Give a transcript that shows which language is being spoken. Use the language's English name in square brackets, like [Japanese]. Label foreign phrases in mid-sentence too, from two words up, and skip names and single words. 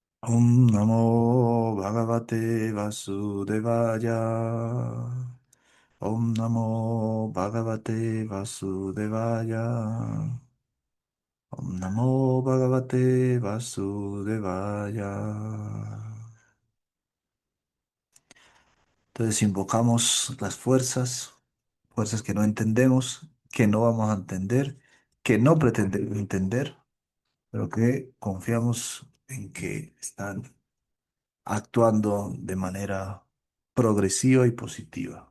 [Sanskrit] Om Namo Bhagavate Vasudevaya. Om Namo Bhagavate Vasudevaya. Om Namo Bhagavate Vasudevaya. [Spanish] Entonces invocamos las fuerzas, fuerzas que no entendemos, que no vamos a entender, que no pretendemos entender, pero que confiamos en que están actuando de manera progresiva y positiva.